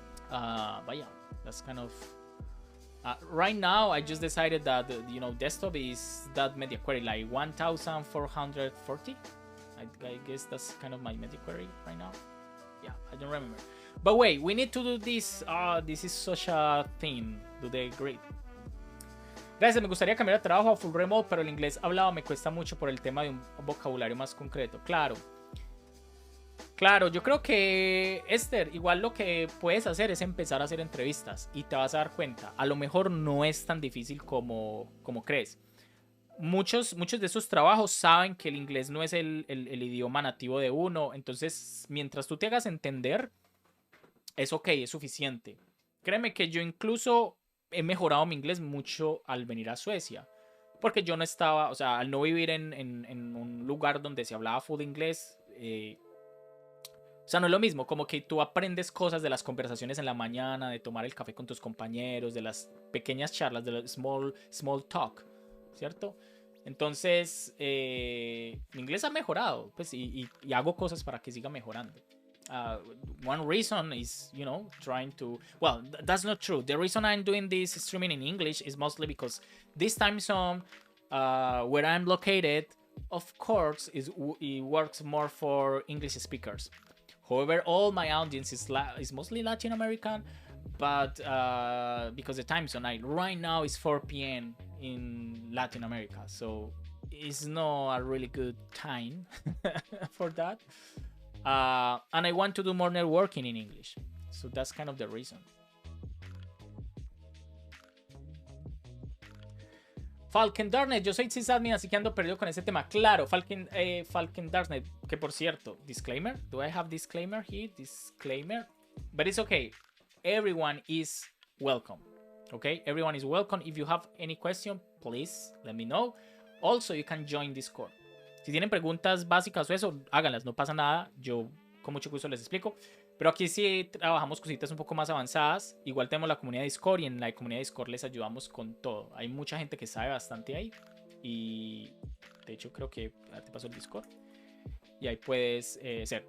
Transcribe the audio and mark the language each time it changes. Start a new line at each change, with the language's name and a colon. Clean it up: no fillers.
English: But yeah, that's kind of right now. I just decided that you know, desktop is that media query like 1440. I guess that's kind of my media query right now. Yeah, I don't remember. But wait, we need to do this. This is such a thing. Do they agree?
Spanish: Gracias, me gustaría cambiar de trabajo a full remote, pero el inglés hablado me cuesta mucho por el tema de un vocabulario más concreto. Claro, yo creo que, Esther, igual lo que puedes hacer es empezar a hacer entrevistas y te vas a dar cuenta. A lo mejor no es tan difícil como crees. Muchos de esos trabajos saben que el inglés no es el idioma nativo de uno. Entonces, mientras tú te hagas entender, es ok, es suficiente. Créeme que yo incluso he mejorado mi inglés mucho al venir a Suecia. Porque yo no estaba, o sea, al no vivir en un lugar donde se hablaba full inglés, o sea, no es lo mismo. Como que tú aprendes cosas de las conversaciones en la mañana, de tomar el café con tus compañeros, de las pequeñas charlas, de los small talk, ¿cierto? Entonces, mi inglés ha mejorado, pues, y hago cosas para que siga mejorando.
English: One reason is, you know, trying to... Well, that's not true. The reason I'm doing this streaming in English is mostly because this time zone, where I'm located, of course, it works more for English speakers. However, all my audience is mostly Latin American, but because the time zone right now is 4 p.m. in Latin America, so it's not a really good time for that. And I want to do more networking in English, so that's kind of the reason.
Spanish: Falcon Darknet, yo soy sysadmin, así que ando perdido con ese tema. Claro, Falcon Darknet, que por cierto, disclaimer,
English: do I have disclaimer here? Disclaimer, but it's okay. Everyone is welcome, okay? Everyone is welcome. If you have any question, please let me know. Also, you can join Discord.
Spanish: Si tienen preguntas básicas o eso, háganlas, no pasa nada. Yo con mucho gusto les explico. Pero aquí sí trabajamos cositas un poco más avanzadas. Igual tenemos la comunidad de Discord y en la comunidad de Discord les ayudamos con todo. Hay mucha gente que sabe bastante ahí. y de hecho creo que te paso el Discord y ahí puedes hacer.